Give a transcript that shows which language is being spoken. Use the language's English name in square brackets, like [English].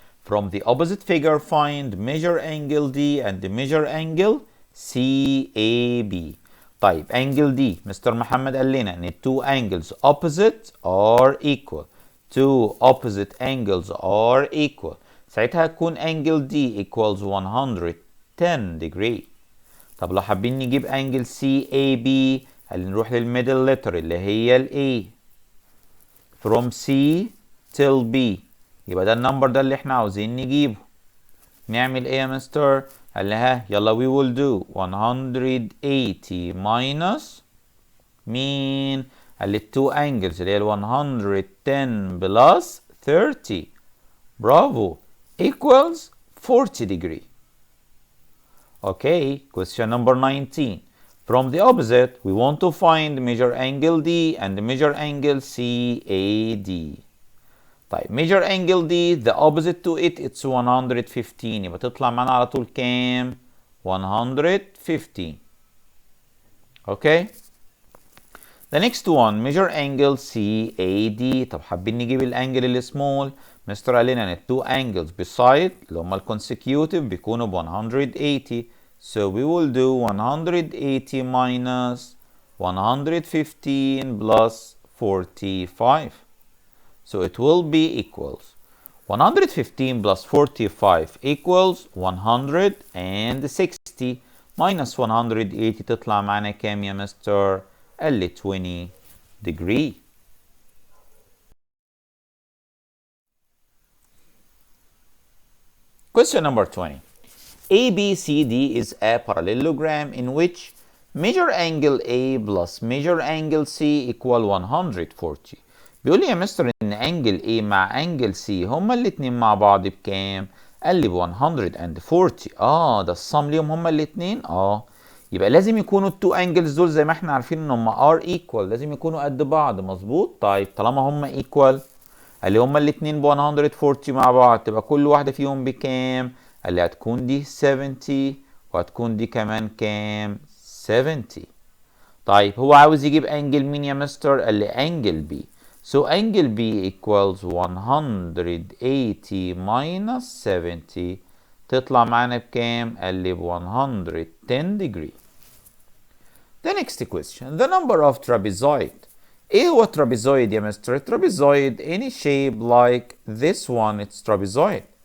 [English] From the opposite figure find measure angle D and measure angle CAB. طيب angle D mister محمد [Arabic] قال لنا ان [English] two angles opposite are equal. Two opposite angles are equal. [Arabic] ساعتها هتكون [English] angle D equals 110 degree. [Arabic] طب لو حابين نجيب angle CAB هنروح للميدل letter اللي هي ال A. [English] From C till B. [Arabic] يبقى ده النمبر ده اللي احنا عاوزين نجيبه. نعمل ايه يا مستر؟ قال لها يلا [English] we will do 180 minus [Arabic] مين؟ قال لي [English] two angles [Arabic] اللي هي ال 110 plus 30. برافو [English] equals 40 degree. Okay, question number 19. From the opposite, we want to find measure angle D and measure angle CAD. طيب measure angle D the opposite to it it's 115 [Arabic] يبقى تطلع معانا على طول كام؟ [English] 115. Okay. The next one measure angle CAD. [Arabic] طب حابين نجيب الانجل السمول. مستر قال لنا ان التو [English] angles beside [Arabic] اللي هما الكونسيكيوتيف بيكونوا ب 180. [English] So we will do 180 minus 115 plus 45. So it will be equals 115 plus 45 equals 160 minus 180 [Arabic] تطلع معنا كام يا مستر؟ قال لي [English] 20 degree. Question number 20. ABCD is a parallelogram in which measure angle A plus measure angle C equal 140. [Arabic] بيقول لي يا مستر ان angle A مع angle C هما الاتنين مع بعض بكام؟ قال لي ب 140. ده الصم ليهم هما الاتنين. يبقى لازم يكونوا التو انجلز دول زي ما احنا عارفين ان هم ار ايكوال، لازم يكونوا قد بعض. مظبوط. طيب طالما هم ايكوال، قال لي هما الاتنين ب 140 مع بعض، تبقى كل واحده فيهم بكام؟ قال لي هتكون دي 70 وهتكون دي كمان كام؟ 70. طيب هو عاوز يجيب انجل مين يا مستر؟ قال لي انجل بي. [English] So angle B equals 180 minus 70 [Arabic] تطلع معانا بكام؟ قال لي ب [English] 110 degree. The next question, the number of trapezoid. [Arabic] ايه هو [English] trapezoid [Arabic] يا مستر؟ [English] trapezoid any shape like this one, it's trapezoid.